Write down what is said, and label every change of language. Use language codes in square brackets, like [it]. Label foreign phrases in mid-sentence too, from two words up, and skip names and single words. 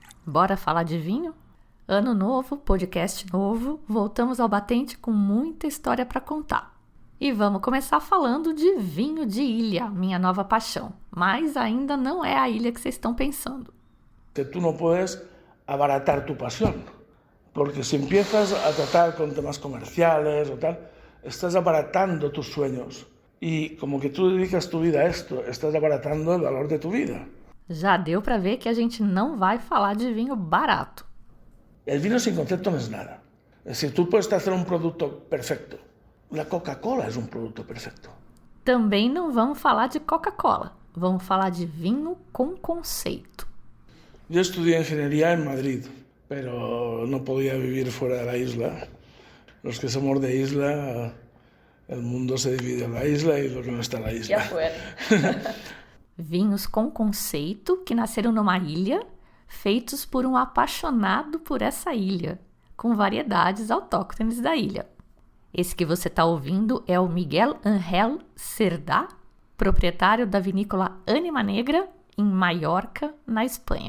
[pt] Bora falar de vinho? Ano novo, podcast novo, voltamos ao batente com muita história para contar. E vamos começar falando de vinho de ilha, minha nova paixão. Mas ainda não é a ilha que vocês estão pensando. [es] Tú no puedes abaratar tu pasión, porque si empiezas a tratar con temas comerciales o tal, estás abaratando tus sueños. Y como que tú dedicas tu vida a esto, estás abaratando el valor de tu vida. [pt] Já deu para ver que a gente não vai falar de vinho barato. [es] El vino sin concepto no es nada. Es decir, tú puedes hacer un producto perfecto. La Coca-Cola es un producto perfecto. [pt] Também não vamos falar de Coca-Cola. Vamos falar de vinho com conceito. [es] Yo estudié ingeniería en Madrid, pero no podía vivir fuera de la isla. Los que somos de isla, el mundo se divide en la isla y lo que no está en la isla. E afuera. [pt] Vinhos com conceito que nasceram numa ilha, feitos por um apaixonado por essa ilha, com variedades autóctones da ilha. Esse que você está ouvindo é o Miguel Ángel Cerdá, proprietário da vinícola Ânima Negra, em Maiorca, na Espanha.